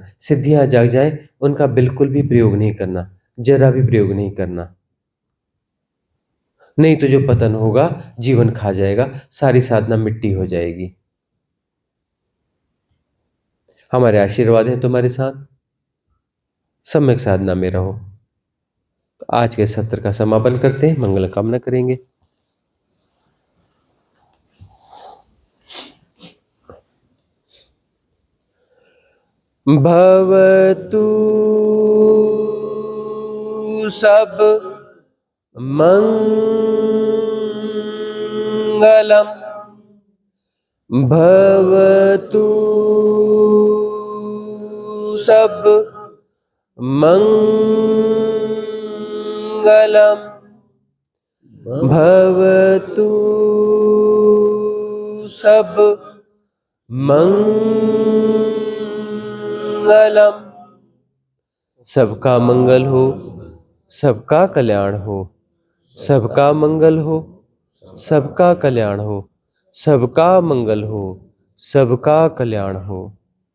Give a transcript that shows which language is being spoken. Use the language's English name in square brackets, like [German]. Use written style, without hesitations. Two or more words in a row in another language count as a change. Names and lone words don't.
[Hindi] सिद्धियां जाग जाएं, उनका बिल्कुल भी प्रयोग नहीं करना, जरा भी प्रयोग नहीं करना, नहीं तो जो पतन होगा जीवन खा जाएगा, सारी साधना मिट्टी हो जाएगी। हमारे आशीर्वाद है तुम्हारे साथ, सम्यक साधना में रहो। तो आज के सत्र का समापन करते हैं, मंगल कामना करेंगे। [Pali] भवतु सब मंगलम, भवतु सब मंगलम, भवतु सब मंगलम। [Hindi] सबका मंगल हो, सबका कल्याण हो, सबका मंगल हो, सबका कल्याण हो, सबका मंगल हो, सबका कल्याण हो।